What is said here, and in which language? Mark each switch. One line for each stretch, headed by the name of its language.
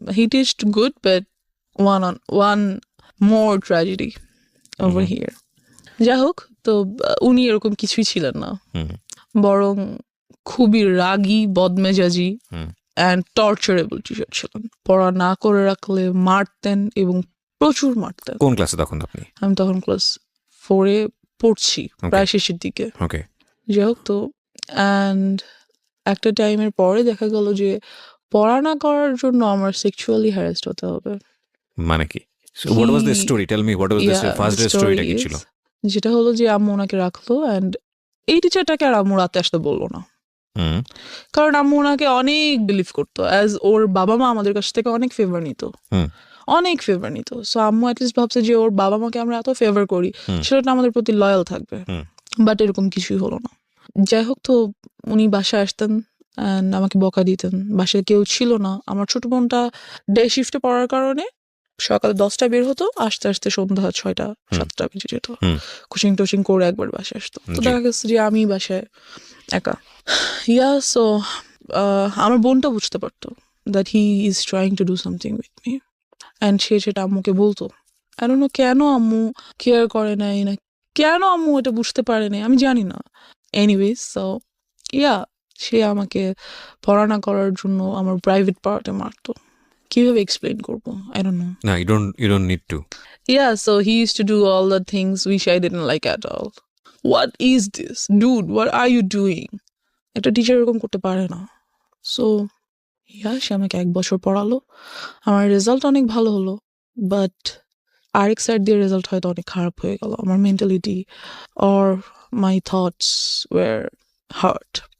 English: He teached good, but one more tragedy over here.
Bangla: যাই হোক, তো উনি এরকম কিছুই ছিলেন না, বরং খুবই রাগী, বদমেজাজি অ্যান্ড টর্চারেবল টিচার ছিলেন। পড়া না করে রাখলে মারতেন, এবং প্রচুর মারতেন। কোন ক্লাসে তখন আপনি? আমি তখন ক্লাস 4-এ পড়ছি, প্রায় শেষের দিকে। ওকে। যাই হোক, তো অ্যান্ড একটা টাইমের পরে দেখা গেল যে পড়া না করার জন্য আমার সেক্সুয়ালি হ্যারাসড হতে হবে। মানে কি?
English: So what was the He- story? Tell me, what was the first day story
Bangla: টা কি ছিল? যেটা হলো যে আম্মু ওনাকে রাখলো অ্যান্ড এই টিচারটাকে আর আম্মু রাতে আসতে বললো না, হুম, কারণ আম্মু ওনাকে অনেক বিলিভ করতো, অ্যাজ ওর বাবা মা আমাদের কাছ থেকে অনেক ফেভার নিত, হুম। অনেক ফেভার নিত। সো আম্মু অ্যাটলিস্ট ভাবছে যে ওর বাবা মাকে আমরা এত ফেভার করি, হুম। সেটা আমাদের প্রতি লয়াল থাকবে। হুম। বাট এরকম কিছুই হলো না। যাই হোক, তো উনি বাসায় আসতেন অ্যান্ড আমাকে বকা দিতেন। বাসায় কেউ ছিল না, আমার ছোট বোনটা ডে শিফটে পড়ার কারণে সকালে 10টা বের হতো, আস্তে আস্তে সন্ধ্যা 6টা 7টা বেজে যেত। হুম। কোচিং টোচিং করে একবার বাসায় আসতো, তো জি। দেখা গেছে যে আমি বাসায় একা। সো আমার বোনটা বুঝতে পারতো
English: that he is trying to do something with me,
Bangla: and সে সেটা আম্মুকে বলতো।
English: I don't know
Bangla: কেন আম্মু কেয়ার করে নাই, না কেন আম্মু এটা বুঝতে পারে নাই, আমি জানি না। এনিওয়েজ, সো সে আমাকে পড়া না করার জন্য আমার প্রাইভেট পার্টে মারতো। কিভাবে এক্সপ্লেন করবো,
English: I don't know. না, you don't need to. So he used to do all the things which I didn't like at all. What is this? Dude, what are you doing?
Bangla: একটা teacher এরকম করতে পারে না। So সে আমাকে 1 বছর পড়ালো, আমার result অনেক ভালো হলো, বাট আরেক সাইড দিয়ে রেজাল্ট হয়তো অনেক খারাপ হয়ে গেল।
English: আমার mentality or my thoughts were hurt.